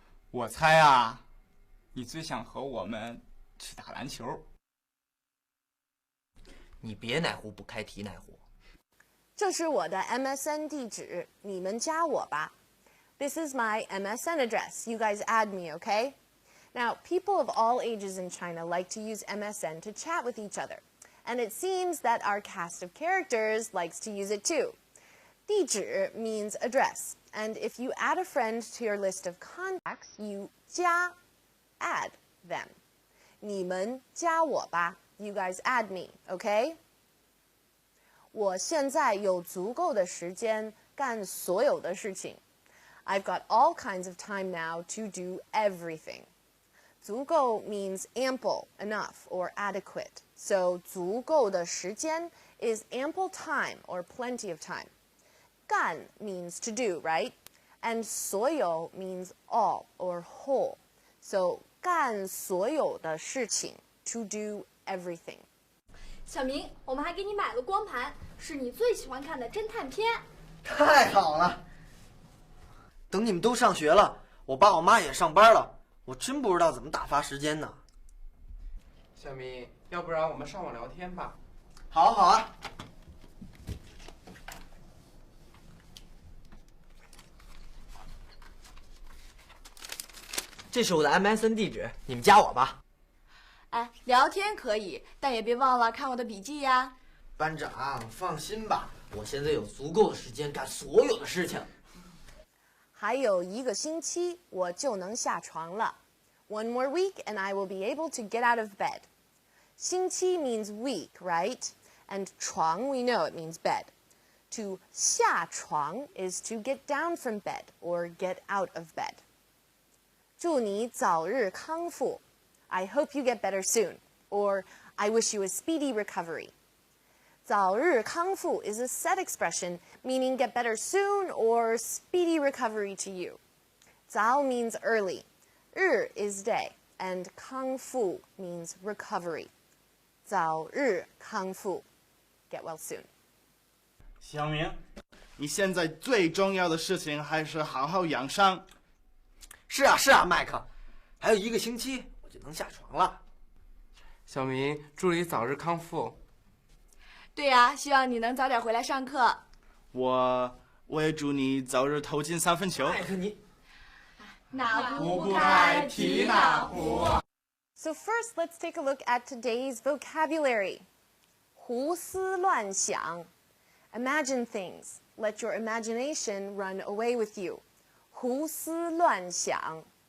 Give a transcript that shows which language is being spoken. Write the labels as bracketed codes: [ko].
[zh] 我猜啊，你最想和我们去打篮球。你别哪壶不开提哪壶。这是我的 MSN 地址，你们加我吧。 [en] This is my MSN address. You guys add me, okay? Now, people of all ages in China like to use MSN to chat with each other. And it seems that our cast of characters likes to use it too. 地址 means address. And if you add a friend to your list of contacts, you 加 add them. [zh] 你们加我吧. [en] You guys add me, okay? [zh] 我现在有足够的时间干所有的事情. [en] I've got all kinds of time now to do everything. 足够 means ample, enough, or adequate. So [zh] 足够的时间 [en] is ample time or plenty of time. 干 means to do, right? And 所有 means all or whole. So [zh] 干所有的事情 [en] to do everything. [zh] 小明，我们还给你买了光盘，是你最喜欢看的侦探片。太好了！等你们都上学了，我爸我妈也上班了，我真不知道怎么打发时间呢。小明，要不然我们上网聊天吧？好啊，好啊。这是我的 MSN 地址，你们加我吧。哎，聊天可以，但也别忘了看我的笔记呀。班长，放心吧，我现在有足够的时间干所有的事情。还有1个星期我就能下床了。 [en] One more week and I will be able to get out of bed. 星期 means week, right? And 床 we know it means bed. To 下床 is to get down from bed or get out of bed. [zh] 祝你早日康复. [en] I hope you get better soon. Or I wish you a speedy recovery. 早日康复 is a set expression meaning get better soon or speedy recovery to you. 早 means early. 日 is day. And 康复 means recovery. 早日康复.Get well soon. [zh] 小明，你现在最重要的事情还是好好养伤。是啊是啊，麦克，还有1个星期我就能下床了。小明，祝你早日康复。对呀，希望你能早点回来上课。我也祝你早日投进3分球。麦克你，哪壶不开提哪壶。 [en] So first, let's take a look at today's vocabulary. 胡思乱想.Imagine things. Let your imagination run away with you. [zh] 胡思乱想.